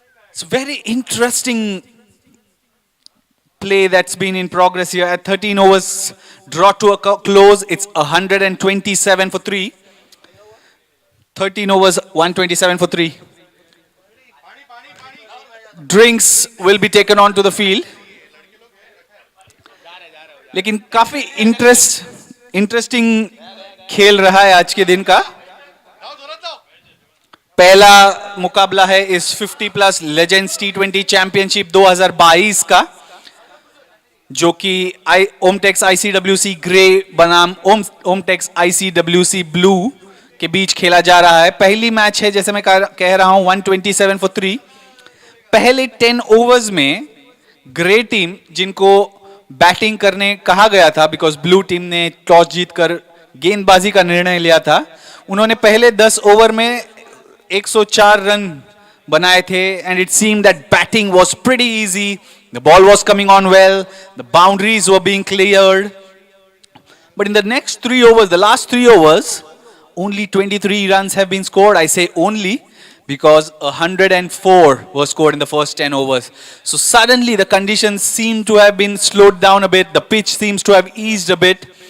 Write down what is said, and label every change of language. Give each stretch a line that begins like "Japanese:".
English: It's a very interesting play that's been in progress here. At 13 overs, draw to a close. It's 127 for 3. 13 overs, 127 for 3. Drinks will be taken onto the field.
Hindi: लेकिन काफी interesting खेल रहा है आज के दिन का. पहला मुकाबला है इस 50 प्लस लेजेंड्स T20 चैंपियनशिप 2022 का, जो कि ओमटेक्स ICWC ग्रे बनाम ओमटेक्स ICWC ब्लू के बीच खेला जा रहा है. पहली मैच है, जैसे मैं कह रहा हूं, 127 for 3. पहले 10 ओवर्स में ग्रे टीम, जिनको बैटिंग करने कहा गया था बिकॉज ब्लू टीम ने टॉस जीतकर गेंदबाजी का निर्णय लिया था, उन्होंने पहले 10 ओवर में 104 रन बनाए थे.
English: And it seemed that batting was pretty easy. The ball was coming on well, the boundaries were being cleared. But in the next 3 overs, the last 3 overs, only 23 runs have been scored. I say only because 104 was scored in the first 10 overs. So suddenly the conditions seem to have been slowed down a bit. The pitch seems to have eased a bit.